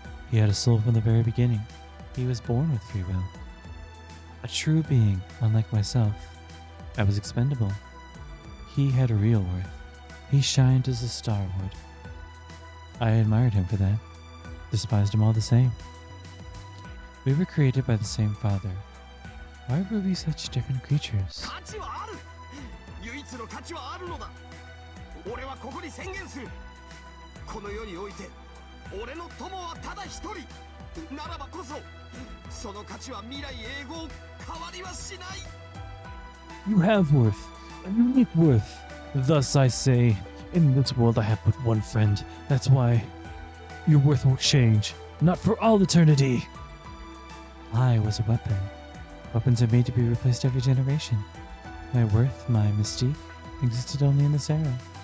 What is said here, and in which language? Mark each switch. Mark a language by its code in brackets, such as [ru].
[en] He had a soul from the very beginning. He was born with free will. A true being, unlike myself. I was expendable. He had a real worth. He shined as a star would. I admired him for that, despised him all the same. We were created by the same Father. Why were we such different creatures? [ja] 価値はある。唯一の価値はあるのだ。俺はここに宣言する。この世において俺の友はただ一人ならばこそその価値は未来永劫変わりはしない。 [en] You have worth, a unique worth. Thus I say, in this world I have but one friend. That's why your worth won't change, not for all eternity. I was a weapon. Weapons are made to be replaced every generation. My worth, my mystique, existed only in this era.